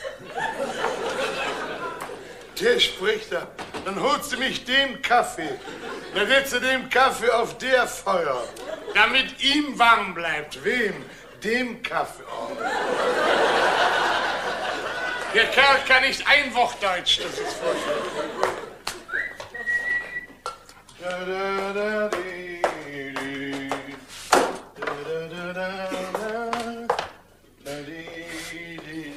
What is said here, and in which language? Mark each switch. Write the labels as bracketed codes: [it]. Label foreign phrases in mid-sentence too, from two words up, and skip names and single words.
[de] Der spricht da. Dann holst du mich den Kaffee. Dann setzt du den Kaffee auf der Feuer. Damit ihm warm bleibt. Wem? Dem Kaffee. Oh. Der Kerl kann nicht ein Wort Deutsch. Das ist furchtbar. Da, da, da, di, di. Da, da, da, da, da, di, di.